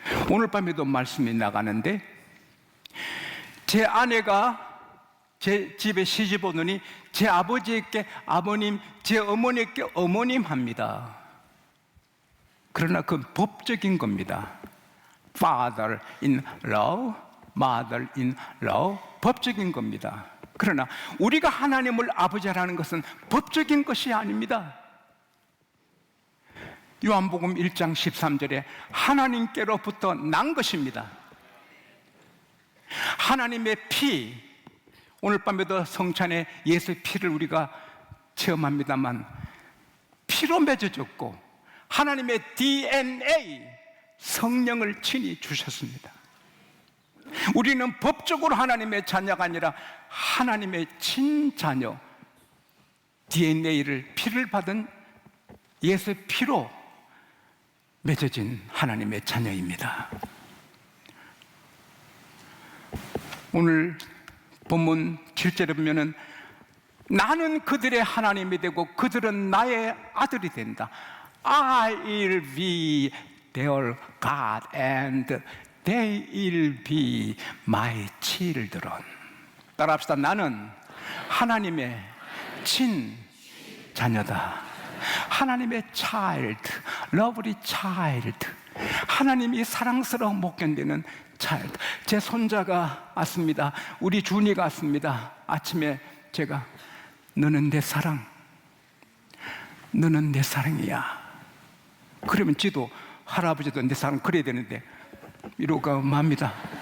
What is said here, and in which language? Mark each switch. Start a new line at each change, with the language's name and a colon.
Korean: 오늘 밤에도 말씀이 나가는데, 제 아내가 제 집에 시집 오더니 제 아버지에게 아버님, 제 어머니에게 어머님 합니다. 그러나 그건 법적인 겁니다.
English: Father in law, Mother in law,
Korean: 법적인 겁니다. 그러나 우리가 하나님을 아버지라는 것은 법적인 것이 아닙니다. 요한복음 1장 13절에 하나님께로부터 난 것입니다. 하나님의 피, 오늘 밤에도 성찬에 예수의 피를 우리가 체험합니다만, 피로 맺어졌고 하나님의 DNA, 성령을 친히 주셨습니다. 우리는 법적으로 하나님의 자녀가 아니라 하나님의 친자녀, DNA를, 피를 받은 예수의 피로 맺어진 하나님의 자녀입니다. 오늘 본문 7절에 보면은 나는 그들의 하나님이 되고 그들은 나의 아들이 된다.
English: I will be their God and they will be my children.
Korean: 따라합시다. 나는 하나님의 친 자녀다. 하나님의
English: child, lovely child.
Korean: 하나님이 사랑스러워 못 견디는 child. 제 손자가 왔습니다. 우리 준이가 왔습니다. 아침에 제가 너는 내 사랑, 너는 내 사랑이야. 그러면 지도 할아버지도 내 사랑 그래야 되는데 이러고 맙니다.